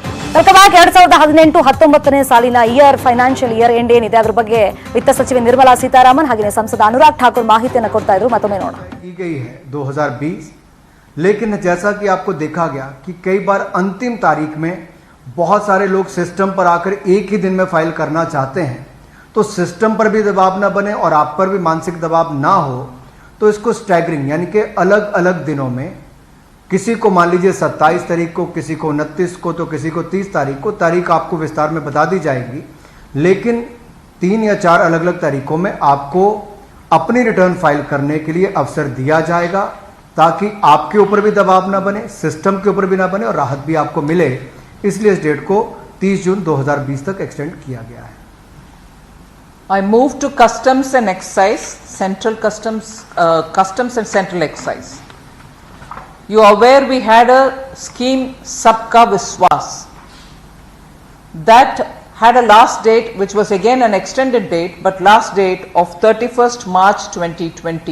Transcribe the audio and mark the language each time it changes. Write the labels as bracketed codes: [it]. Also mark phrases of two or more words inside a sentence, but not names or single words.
[en] welcome back. [kn] 2018-19 ಸಾಲಿನ [en] financial year end [kn] ಏನಿದೆ ಅದರ ಬಗ್ಗೆ ವಿತ್ತ ಸಚಿವೆ ನಿರ್ಮಲಾ ಸೀತಾರಾಮನ್ ಹಾಗೆ ಸಂಸದ अनुराग ठाकुर ಮಾಹಿತಿಯನ್ನು ಕೊಡ್ತಾ ಇದ್ರು. ಮತ್ತೊಮ್ಮೆ ನೋಡೋಣ. [hi] की गई है 2020, लेकिन जैसा कि आपको देखा गया कि कई बार अंतिम तारीख में बहुत सारे लोग सिस्टम पर आकर एक ही दिन में फाइल करना चाहते हैं, तो सिस्टम पर भी दबाव ना बने और आप पर भी मानसिक दबाव ना हो, तो इसको स्टैगरिंग यानी कि अलग अलग दिनों में, किसी को मान लीजिए 27 तारीख को, किसी को 29 को, तो किसी को 30 तारीख को, तारीख आपको विस्तार में बता दी जाएगी, लेकिन 3 या 4 अलग अलग तारीखों में आपको अपनी रिटर्न फाइल करने के लिए अवसर दिया जाएगा, ताकि आपके ऊपर भी दबाव ना बने, सिस्टम के ऊपर भी ना बने और राहत भी आपको मिले। इसलिए इस डेट को 30 जून 2020 तक एक्सटेंड किया गया है। [en] I move to customs and excise, central customs, customs and central excise. You are aware we had a scheme Sabka Vishwas that had a last date which was again an extended date, but last date of 31st March 2020.